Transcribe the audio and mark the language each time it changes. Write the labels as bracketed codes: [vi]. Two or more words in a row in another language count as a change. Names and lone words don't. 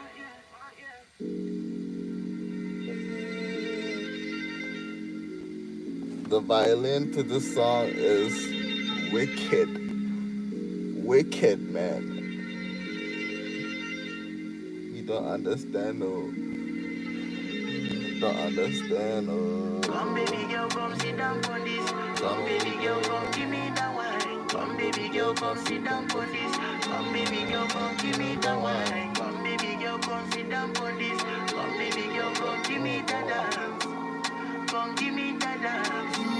[en] The violin to this song is wicked. Wicked, man. You don't understand, no. Don't understand, no. Come baby girl, come sit down for this. Come baby girl, come give me that wine. Come baby girl, come sit down for this. Come baby girl, come give me that wine. Come baby girl, come sit down for this. Come baby girl, come give me that dance. Come give me that dance.